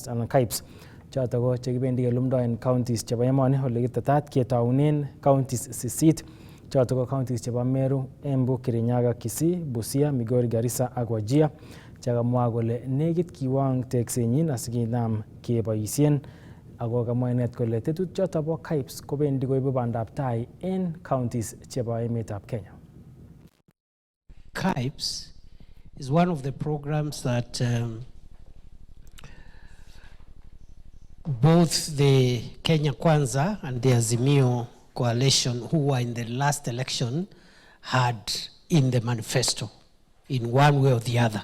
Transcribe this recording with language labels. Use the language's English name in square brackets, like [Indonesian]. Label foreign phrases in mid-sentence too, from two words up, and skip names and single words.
[Kalenjin] anan KAIPs choton ko chekibendi kelumdo en counties chebo emoni ole kitetat ketaunen counties 8 choton ko counties chebo Meru, Embu, Kirinyaga, Kisii, Busia, Migori, Garissa ak Wajir chekamwa kole nekit kiwang teksenyin asikinam keboisien ako kamwa inet kole tetut choton bo KAIPs kobendi koibu bandab tai en counties chebo emetab Kenya. [English] KAIPs is one of the programs that both the Kenya Kwanza and the Azimio coalition, who were in the last election, had in the manifesto in one way or the other.